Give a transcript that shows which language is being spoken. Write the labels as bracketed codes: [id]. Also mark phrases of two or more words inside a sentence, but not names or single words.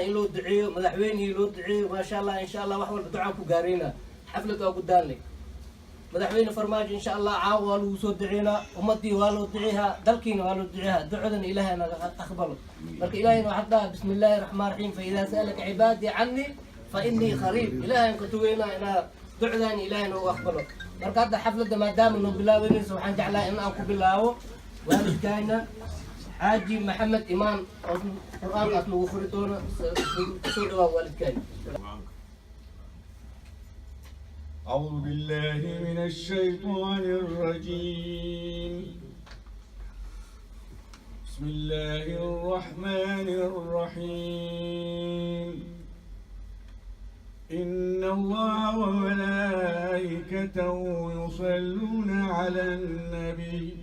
[so] in loo duceeyo madaxweynaha loo duceeyo [ar] ما شاء الله إن شاء الله [so] wax walba ducaan ku gaareyna xaflad oo gudaanay madaxweyne farmaajo [ar] إن شاء الله [so] caawa waa lagu soo duceynaa ummadii waa loo duceeyaa dalkiina waa loo duceeyaa ducadan ilaahay naga aqbalo marka ilaahayna waxa dhaha [ar] بسم الله الرحمن الرحيم فإذا سألك عبادي عني فإني قريب [so] ilaahay ka tuweena ina ducadan ilaahay noo aqbalo marka hadda xafladda maadaama noo bilaabanayso waxaan jeclahay in aan ku bilaabo waalidkayna xaaji maxamed imaan oo quraankaas lagu furi doono soo dhawaad waalidkayna. [ar] أعوذ بالله من الشيطان الرجيم بسم الله الرحمن الرحيم إن الله وملائكته يصلون على النبي